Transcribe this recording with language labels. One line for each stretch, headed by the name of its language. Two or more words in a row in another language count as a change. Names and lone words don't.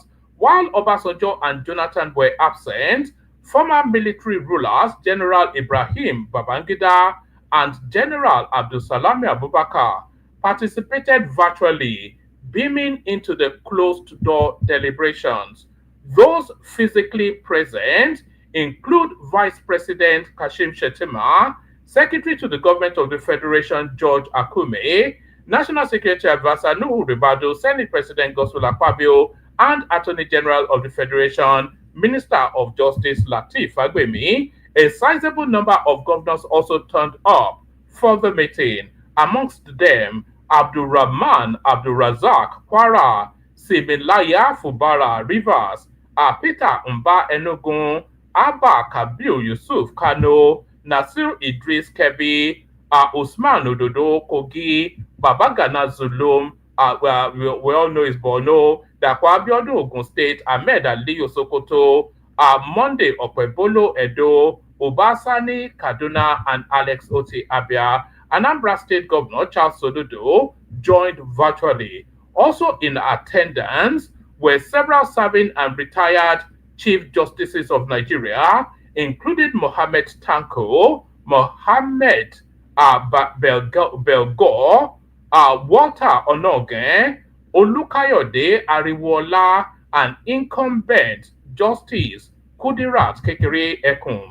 English: While Obasanjo and Jonathan were absent, former military rulers General Ibrahim Babangida and General Abdul Salami Abubakar participated virtually, beaming into the closed-door deliberations. Those physically present include Vice President Kashim Shettima, Secretary to the Government of the Federation George Akume, National Secretary Advisor Nuhu Ribadu, Senate President Godswill Akpabio, and Attorney General of the Federation, Minister of Justice Lateef Fagbemi. A sizable number of governors also turned up for the meeting. Amongst them, Abdulrahman Abdulrazak Kwara, Siminlaya Fubara Rivers, Peter Mba Enugu, Abba Kabir Yusuf Kano, Nasir Idris Kebbi, Usman Ododo Kogi, Babagana Zulum, we all know is Borno, Dakwa Abiodun Ogun State, Ahmed Ali Sokoto, Monday Okpebolo Edo, Obasani Kaduna, and Alex Oti Abia. Anambra State Governor Charles Soludo joined virtually. Also in attendance were several serving and retired Chief Justices of Nigeria, including Mohammed Tanko, Mohammed Belgore, Walter Onogen, Olukayode Ariwola, and incumbent Justice Kudirat Kekere Ekun.